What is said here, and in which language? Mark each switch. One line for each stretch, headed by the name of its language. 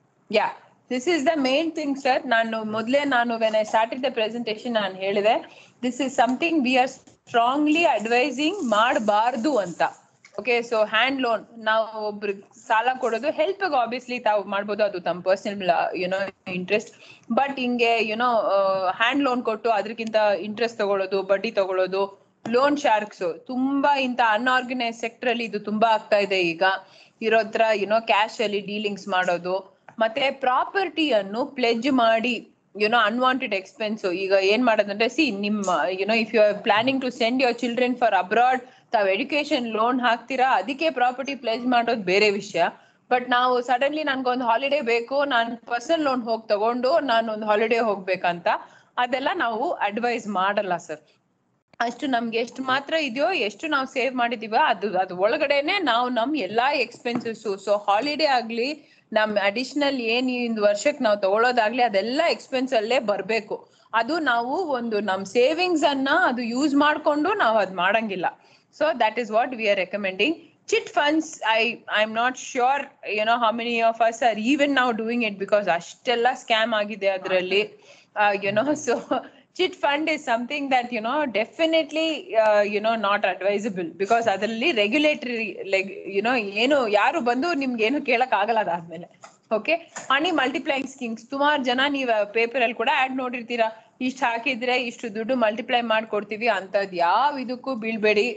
English: Yeah, this is the main thing sir. ನಾನು when I started the presentation
Kannada: ನಾನು ಹೇಳಿದೆ
English: this is something we are strongly advising
Kannada: ಮಾಡಬಾರ್ದು ಅಂತ. Okay, so hand loan ನಾವು ಒಬ್ರಿಗೆ ಸಾಲ ಕೊಡೋದು ಹೆಲ್ಪ್ ಆಬ್ವಿಯಸ್ಲಿ ತಾವು ಮಾಡ್ಬೋದು, ಅದು ತಮ್ಮ ಪರ್ಸನಲ್ ಇಂಟ್ರೆಸ್ಟ್. ಬಟ್ ಹಿಂಗೆ ಹ್ಯಾಂಡ್ ಲೋನ್ ಕೊಟ್ಟು ಅದಕ್ಕಿಂತ ಇಂಟ್ರೆಸ್ಟ್ ತಗೊಳ್ಳೋದು, ಬಡ್ಡಿ ತಗೊಳ್ಳೋದು, ಲೋನ್ ಶಾರ್ಕ್ಸ್ ತುಂಬಾ ಇಂತ ಅನ್ಆರ್ಗನೈಸ್ ಸೆಕ್ಟರ್ ಅಲ್ಲಿ ಇದು ತುಂಬಾ ಆಗ್ತಾ ಇದೆ ಈಗ. ಇರೋದ್ರ ಕ್ಯಾಶ್ ಅಲ್ಲಿ ಡೀಲಿಂಗ್ಸ್ ಮಾಡೋದು, ಮತ್ತೆ ಪ್ರಾಪರ್ಟಿಯನ್ನು ಪ್ಲೆಜ್ ಮಾಡಿ ಅನ್ವಾಂಟೆಡ್ ಎಕ್ಸ್ಪೆನ್ಸ್. ಈಗ ಏನ್ ಮಾಡೋದಂದ್ರೆ ನಿಮ್ಮ
English: if you are planning to send your children for abroad,
Kannada: ತಾವ್ ಎಜುಕೇಶನ್ ಲೋನ್ ಹಾಕ್ತೀರಾ, ಅದಕ್ಕೆ ಪ್ರಾಪರ್ಟಿ ಪ್ಲೆಜ್ ಮಾಡೋದು ಬೇರೆ ವಿಷಯ. ಬಟ್ ನಾವು ಸಡನ್ಲಿ ನನ್ಗೊಂದು ಹಾಲಿಡೇ ಬೇಕು, ನಾನು ಪರ್ಸನಲ್ ಲೋನ್ ಹೋಗಿ ತಗೊಂಡು ನಾನೊಂದು ಹಾಲಿಡೇ ಹೋಗ್ಬೇಕಂತ, ಅದೆಲ್ಲ ನಾವು ಅಡ್ವೈಸ್ ಮಾಡಲ್ಲ ಸರ್. ಅಷ್ಟು ನಮ್ಗೆ ಎಷ್ಟು ಮಾತ್ರ ಇದೆಯೋ, ಎಷ್ಟು ನಾವು ಸೇವ್ ಮಾಡಿದೀವ ಅದು ಒಳಗಡೆನೆ ನಾವು ನಮ್ ಎಲ್ಲಾ ಎಕ್ಸ್ಪೆನ್ಸಸ್. ಸೊ ಹಾಲಿಡೇ ಆಗ್ಲಿ, ನಮ್ ಅಡಿಷನಲ್ ಏನ್ ಒಂದು ವರ್ಷಕ್ಕೆ ನಾವು ತಗೊಳ್ಳೋದಾಗ್ಲಿ, ಅದೆಲ್ಲ ಎಕ್ಸ್ಪೆನ್ಸ್ ಅಲ್ಲೇ ಬರ್ಬೇಕು. ಅದು ನಾವು ಒಂದು ನಮ್ ಸೇವಿಂಗ್ಸ್ ಅನ್ನ ಅದು ಯೂಸ್ ಮಾಡ್ಕೊಂಡು ನಾವು ಅದ್ ಮಾಡಂಗಿಲ್ಲ.
English: So that is what we are recommending. Chit funds, I'm not sure how many of us are even now doing it, because
Kannada: ಅಷ್ಟೆಲ್ಲ ಸ್ಕ್ಯಾಮ್ ಆಗಿದೆ ಅದರಲ್ಲಿ.
English: So chit fund is something that definitely not advisable, because
Kannada: ಅದರಲ್ಲಿ regulatory ಏನು ಯಾರು ಬಂದು ನಿಮ್ಗೆ ಏನು ಕೇಳಕ್ ಆಗಲ್ಲ ಅದಾದ್ಮೇಲೆ. ಓಕೆ, ಮನಿ ಮಲ್ಟಿಪ್ಲೈಯಿಂಗ್ ಸ್ಕೀಮ್ಸ್ ಸುಮಾರು ಜನ ನೀವು ಪೇಪರ್ ಅಲ್ಲಿ ಕೂಡ ಆಡ್ ನೋಡಿರ್ತೀರಾ, ಇಷ್ಟು ಹಾಕಿದ್ರೆ ಇಷ್ಟು ದುಡ್ಡು ಮಲ್ಟಿಪ್ಲೈ ಮಾಡ್ಕೊಡ್ತೀವಿ ಅಂತದ್ ಯಾವ ಇದಕ್ಕೂ ಬೀಳ್ಬೇಡಿ.